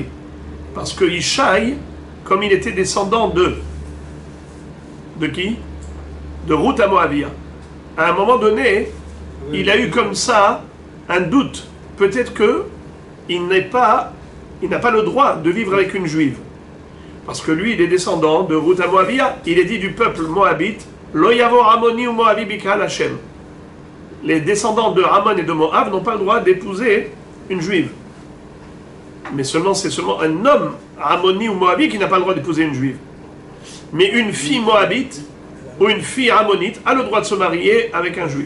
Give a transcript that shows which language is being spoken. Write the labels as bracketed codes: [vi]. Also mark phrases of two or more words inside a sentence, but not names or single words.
[fr] Parce que Ishaï, comme il était descendant de qui? De Ruth à Moabia. À un moment donné, il a eu comme ça un doute. Peut-être que il n'a pas le droit de vivre avec une juive. Parce que lui, il est descendant de Ruth à Moabia. Il est dit du peuple moabite, [he] לא יבוא עמוני ומואבי בקהל השם. [fr] Les descendants de Ammon et de Moab n'ont pas le droit d'épouser une juive. Mais c'est seulement un homme Ammoni ou Moabi qui n'a pas le droit d'épouser une juive. Mais une fille moabite ou une fille ammonite a le droit de se marier avec un juif.